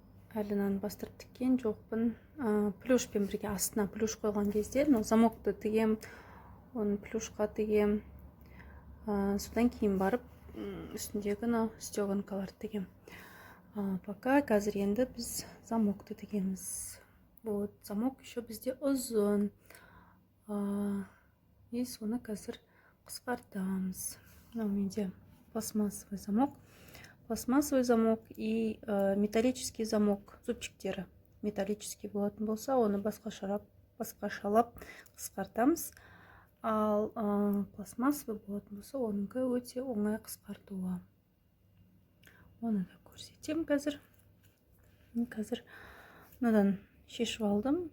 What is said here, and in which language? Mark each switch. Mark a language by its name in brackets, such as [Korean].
[Kazakh] Әлі мынаны бастырып тіккен жоқпын. Плюшпен бірге астына плюш қойған кезде мынау замокты тігем, оны плюшқа тігем. Содан кейін барып үстіндегі мынау стеганкаларды тігем. Пока қазір енді біз замокты тігеміз. Вот, замок еще бізде ұзын. И соны қазір қысқартамыз. Мынау менде пластмассовый замок. [Russian] Пластмассовый замок и металлический замок. [Kazakh] Зубчиктері металлический болатын болса, оны басқашалап қысқартамыз. Ал пластмассовый болатын болса, оныңкі өте оңай қысқартуы. Оны да көрсетем қазір. Қазір мынадан шешіп алдым.